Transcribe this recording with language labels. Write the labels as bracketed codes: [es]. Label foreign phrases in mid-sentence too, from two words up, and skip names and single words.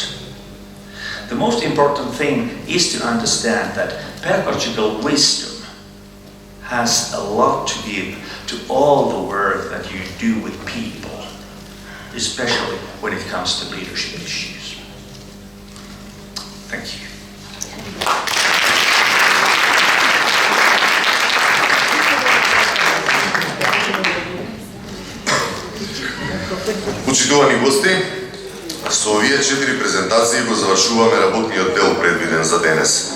[en] The most important thing is to understand that pedagogical wisdom has a lot to give to all the work that you do with people, especially when it comes to leadership issues. Thank you. [mk] Почитувани гости, со овие 4 презентации го завршуваме работниот дел предвиден за денес.